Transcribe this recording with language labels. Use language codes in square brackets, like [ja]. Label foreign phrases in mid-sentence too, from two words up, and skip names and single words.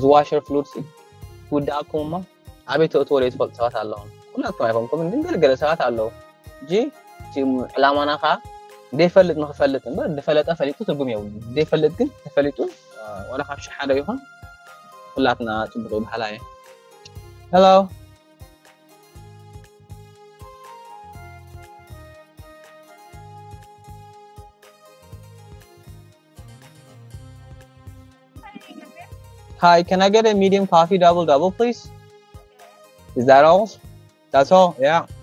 [en] washer fluid [ti] ትውዳእኩም እሞ ኣበይ ተእትዎ ዘይትፈልጡ ሰባት ኣለዎም ኩላትኩም ኣይኮንኩም ግን ገለገለ ሰባት ኣለዉ እጂ እቲ ዕላማና ከዓ እንደይፈልጥ ንክፈልጥ እምበር እንደፈለጠ ፈሊጡ ትርጉም የብሉ እንደይፈልጥ ግን ተፈሊጡ ወላ ካብ ሸሕ ሓደ ይኹን ኩላትና ፅቡቅ ይበሃላ እየ ሄሎ [en] Hi, can I get a medium coffee double, please? Is that all? That's all? Yeah.